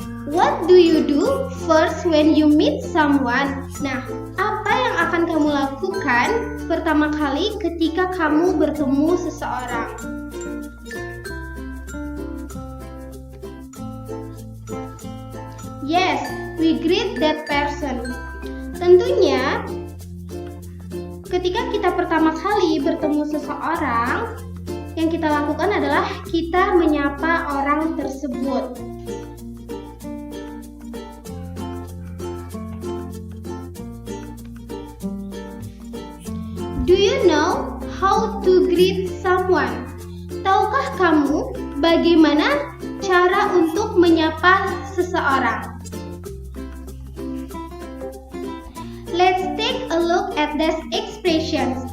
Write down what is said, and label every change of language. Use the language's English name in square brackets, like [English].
[English] What do you do first when you meet someone? [Indonesian] Nah, apa yang akan kamu lakukan pertama kali ketika kamu bertemu seseorang? [English] Yes, we greet that person. [Indonesian] Tentunya, ketika kita pertama kali bertemu seseorang, yang kita lakukan adalah kita menyapa orang tersebut. [English] Do you know how to greet someone? [Indonesian] Tahukah kamu bagaimana cara untuk menyapa seseorang? [English] Let's take a look at these expressions.